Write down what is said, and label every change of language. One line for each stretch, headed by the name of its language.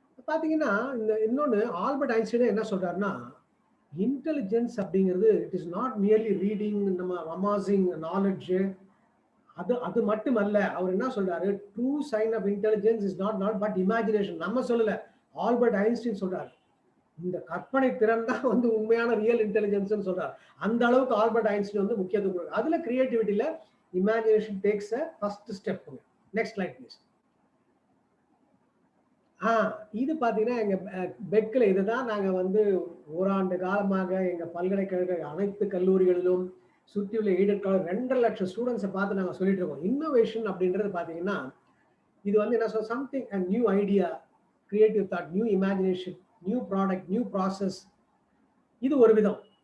Tamil: பாத்தீங்கன்னா இந்த இன்னொன்னு ஆல்பர்ட் ஐன்ஸ்டைன் என்ன சொல்றாருன்னா, இன்டெலிஜென்ஸ் அப்படிங்கிறது it is not merely reading, நம்ம அமாசிங் நாலேஜ், அது மட்டுமல்ல. அவர் என்ன சொல்றாரு, true sign of intelligence is not but imagination. நம்ம சொல்லல, ஆல்பர்ட் ஐன்ஸ்டைன் சொல்றாரு. இந்த கற்பனை திறன் தான் வந்து உண்மையான ரியல் இன்டெலிஜென்ஸ் சொல்றாரு. அந்த அளவுக்கு ஆல்பர்ட் ஐன்ஸ்டைன் வந்து முக்கியத்துவம் கொடுக்குறாரு. அதுல கிரியேட்டிவிட்டியில imagination takes a first step.
English: Next slide please.
Tamil: இது பாத்தீங்கன்னா எங்க பெக்ல இதுதான் நாங்க வந்து ஓராண்டு காலமாக எங்க பல்கலைக்கழக அனைத்து கல்லூரிகளிலும் சுற்றியுள்ள எய்டட் காலேஜ் 2.5 லட்சம் ஸ்டூடெண்ட்ஸை பார்த்து நாங்க சொல்லிட்டு இருக்கோம். இன்னோவேஷன் அப்படின்றது பாத்தீங்கன்னா இது வந்து என்ன சொல்ற, something a new idea, creative thought, new imagination, new product, new process. இது ஒரு விதம்.